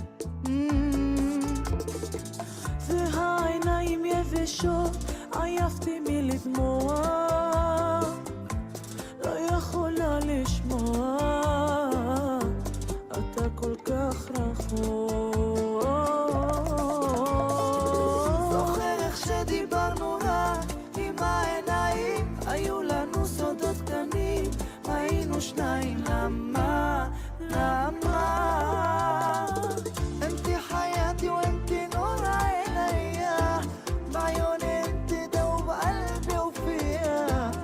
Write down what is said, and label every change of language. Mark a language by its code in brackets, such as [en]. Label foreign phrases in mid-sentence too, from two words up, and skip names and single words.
[he] והעיניים יבשות, עייפתי מלדמוע, לא יכולה לשמוע, אתה כל כך רחוק. זוכר איך שדיברנו רק עם העיניים, היו לנו סודות קטנים, היינו שניים. למה? [ar] انتي حياتي وانتي نور عينيا، بعيوني انتي دوب قلبي وفيا.